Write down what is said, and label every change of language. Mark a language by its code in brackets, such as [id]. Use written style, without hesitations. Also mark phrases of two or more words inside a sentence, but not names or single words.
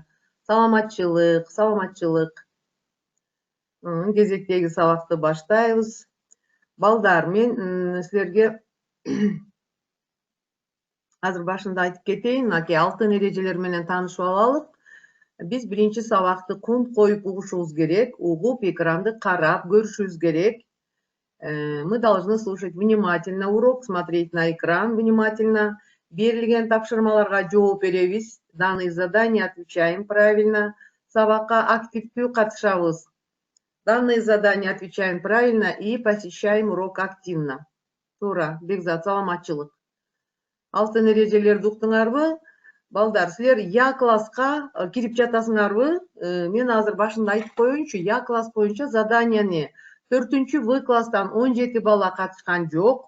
[ky] Саламатчылык, саламатчылык. Кезектеги сабакты баштайбыз. Балдар, мен силерге азыр башында айтып кетейин, мынакей алтын эрежелер менен таанышып алалык. Биз биринчи сабакты кунт коюп угушубуз керек, угуп экранды карап көрүшүбүз керек. [ru] Мы должны слушать внимательно урок, смотреть на экран внимательно. [ky] Берилген тапшырмаларга жооп беребиз. [ru] Данные задания отвечаем правильно. [ky] Сабакка активдүү катышабыз. [ru] Данные задания отвечаем правильно и посещаем урок активно. [ky] Туура, Бекзат, саламатчылык. Алтын эрежелерди уктуңарбы? Балдар, силер Я класска кирип жатасыңарбы? Мен азыр башында айтып коеюнчу, Я класс боюнча заданияны 4 В класстан 17 бала катышкан жок.